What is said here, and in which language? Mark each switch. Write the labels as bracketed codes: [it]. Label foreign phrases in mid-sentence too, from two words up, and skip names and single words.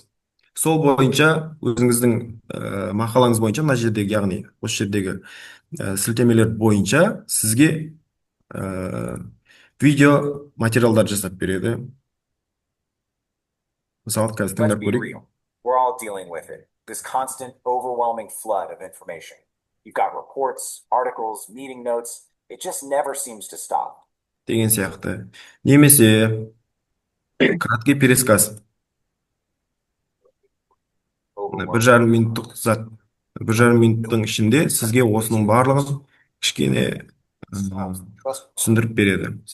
[kk] Сол бойынша өзіңіздің мақалаңыз бойынша мына жердегі, яғни осы жердегі сілтемелер бойынша сізге видео материалдар жасап береді. Мысалы қазір [en] Let's [kk] тыңдап [en] be [kk] көрейік. [en] real. We're all dealing with it. This constant, overwhelming flood of information. You've got reports, articles, meeting notes. It just never seems to stop. [kk] Деген сияқты. Немесе [ru] краткий пересказ. [kk] Бір жарым минуттық зат. Бір жарым минуттың ішінде сізге осының барлығын кішкене түсіндіріп береді.